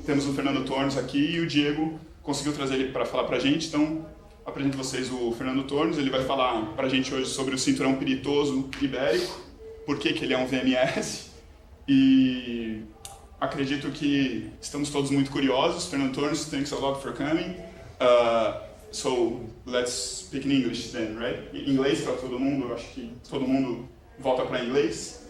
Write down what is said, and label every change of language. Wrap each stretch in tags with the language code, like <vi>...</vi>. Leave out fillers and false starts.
<pt>Temos o Fernando Tornos aqui e o Diego conseguiu trazer ele para falar para a gente. Então, apresento vocês o Fernando Tornos. Ele vai falar para a gente hoje sobre o cinturão piritoso ibérico, por que ele é um VMS, e acredito que estamos todos muito curiosos.</pt> <en>Fernando Tornos, thanks a lot for coming. So, let's speak in English then, right?</en> <pt>Em inglês para todo mundo, acho que todo mundo volta para inglês.</pt>